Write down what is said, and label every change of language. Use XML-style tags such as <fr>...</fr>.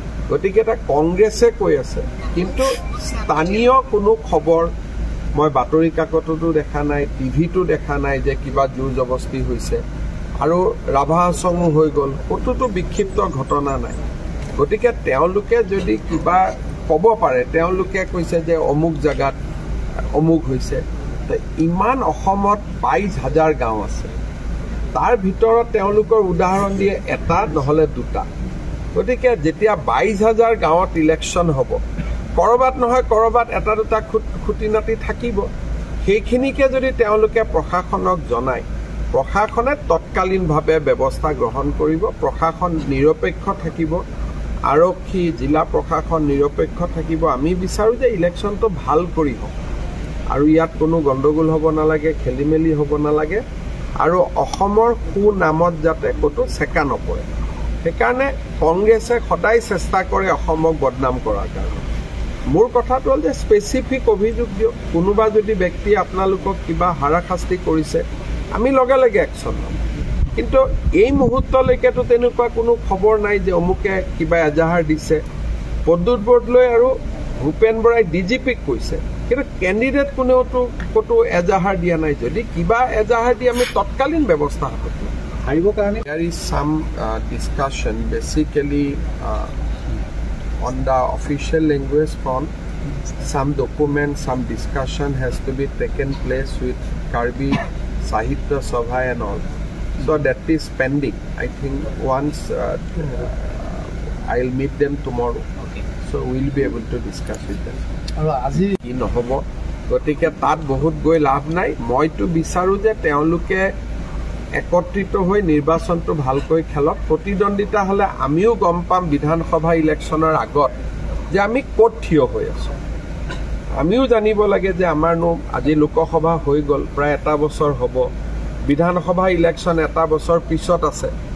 <as>গতিকে এটা কংগ্ৰেছে কৈ আছে কিন্তু স্থানীয় কোনো খবৰ মই বাতৰি কাকততো দেখা নাই, টিভিতো দেখা নাই যে কিবা জোৰ জবস্তি হৈছে আৰু ৰাভা আচঙো হৈ গ'ল, ক'তোতো বিক্ষিপ্ত ঘটনা নাই। গতিকে তেওঁলোকে যদি কিবা ক'ব পাৰে, তেওঁলোকে কৈছে যে অমুক জেগাত অমুক হৈছে, ইমান অসমত ২২,০০০ গাঁও আছে, তাৰ ভিতৰত তেওঁলোকৰ উদাহৰণ দিয়ে এটা নহ'লে দুটা। গতিকে যেতিয়া ২২,০০০ গাঁৱত ইলেকশ্যন হ'ব, ক'ৰবাত নহয় ক'ৰবাত এটা দুটা খুটি নাটি থাকিব। সেইখিনিকে যদি তেওঁলোকে প্ৰশাসনক জনায়, প্ৰশাসনে তৎকালীনভাৱে ব্যৱস্থা গ্ৰহণ কৰিব। প্ৰশাসন নিৰপেক্ষ থাকিব, আৰক্ষী জিলা প্ৰশাসন নিৰপেক্ষ থাকিব। আমি বিচাৰোঁ যে ইলেকশ্যনটো ভাল কৰি হওক আৰু ইয়াত কোনো গণ্ডগোল হ'ব নালাগে, খেলি মেলি হ'ব নালাগে আৰু অসমৰ সুনামত যাতে ক'তো চেকা নপৰে। সেইকাৰণে কংগ্ৰেছে সদায় চেষ্টা কৰে অসমক বদনাম কৰাৰ কাৰণে। মোৰ কথাটো হ'ল যে স্পেচিফিক অভিযোগ দিয়ক। কোনোবা যদি ব্যক্তিয়ে আপোনালোকক কিবা হাৰাশাস্তি কৰিছে আমি লগে লগে একশ্যন ল'ম, কিন্তু এই মুহূৰ্তলৈকেতো তেনেকুৱা কোনো খবৰ নাই যে অমুকে কিবা এজাহাৰ দিছে। প্ৰদ্যুৎ বৰদলৈ আৰু ভূপেন বৰাই DGPক কৈছে, কিন্তু কেণ্ডিডেট কোনেওতো ক'তো এজাহাৰ দিয়া নাই। যদি কিবা এজাহাৰ দি আমি তৎকালীন ব্যৱস্থা হাতত ল'ম। হাৰিবৰ কাৰণে</as> <en>there is some discussion basically on the official language front. Some document, some discussion has to be taken place with Karbi Sahitya Sabha and all. So that is pending. I think once I'll meet them tomorrow. So we'll be able to discuss with them.</en> <as>আৰু আজি কি নহ'ব, গতিকে তাত বহুত গৈ লাভ নাই। মইতো বিচাৰোঁ যে তেওঁলোকে একত্ৰিত হৈ নিৰ্বাচনটো ভালকৈ খেলক। প্ৰতিদ্বন্দ্বিতা হ'লে আমিও গম পাম বিধানসভা ইলেকশ্যনৰ আগত যে আমি ক'ত থিয় হৈ আছোঁ। আমিও জানিব লাগে যে আমাৰনো আজি লোকসভা হৈ গ'ল, প্ৰায় এটা বছৰ হ'ব, বিধানসভা ইলেকশ্যন এটা বছৰ পিছত আছে।</as>